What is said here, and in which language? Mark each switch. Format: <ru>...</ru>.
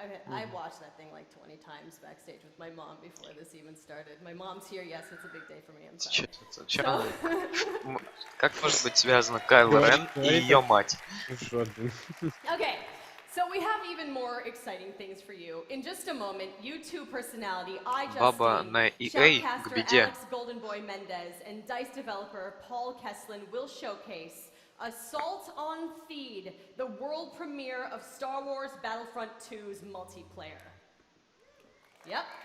<en>I watched that thing like 20 times backstage with my mom before this even started. My mom's here, yes, it's a big day for me, I'm sorry.</en> <ru>Как может быть связано Кайло Рен и ее мать?</ru> <en>Okay, so we have even more exciting things for you. In just a moment, YouTube personality shoutcaster Alex Goldenboy Mendez and DICE developer Paul Kesslin will showcase Assault on Theed, the world premiere of Star Wars Battlefront 2's multiplayer. Yep.</en>